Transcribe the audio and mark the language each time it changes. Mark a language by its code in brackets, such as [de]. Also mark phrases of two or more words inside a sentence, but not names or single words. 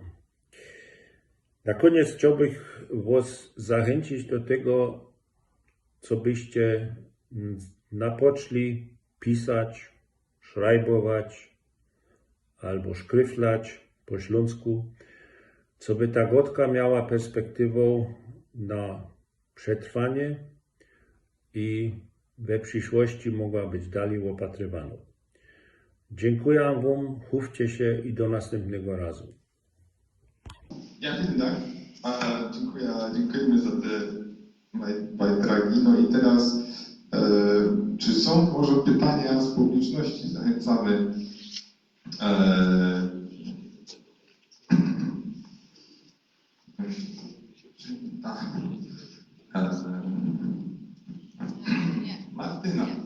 [pl] Na koniec chciałbym was zachęcić do tego, co byście napoczęli pisać, szrajbować albo szkryflać po śląsku, co by ta gotka miała perspektywę na przetrwanie i we przyszłości mogła być dalej opatrywana. Dziękuję wam, chówcie się i do następnego razu. [de] Ja, vielen Dank. [pl] Dziękujemy za te bajtragi. No i teraz, czy są może pytania z publiczności? Zachęcamy. Martyna.